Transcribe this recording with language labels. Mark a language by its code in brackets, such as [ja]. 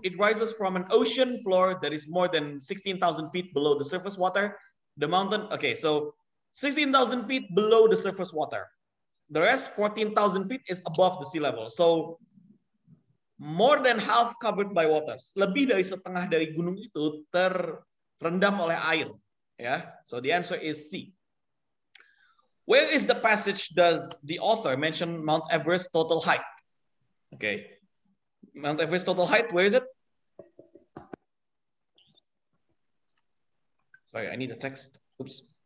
[en] It rises from an ocean floor that is more than 16,000 feet below the surface water. The mountain, okay, so 16,000 feet below the surface water. The rest, 14,000 feet, is above the sea level. So, more than half covered by water. [id] Lebih dari setengah dari gunung itu terendam oleh air. [en] Yeah, so the answer is C. Where is the passage does the author mention Mount Everest total height? Okay, Mount Everest total height, where is it? Sorry, I need a text. Oops.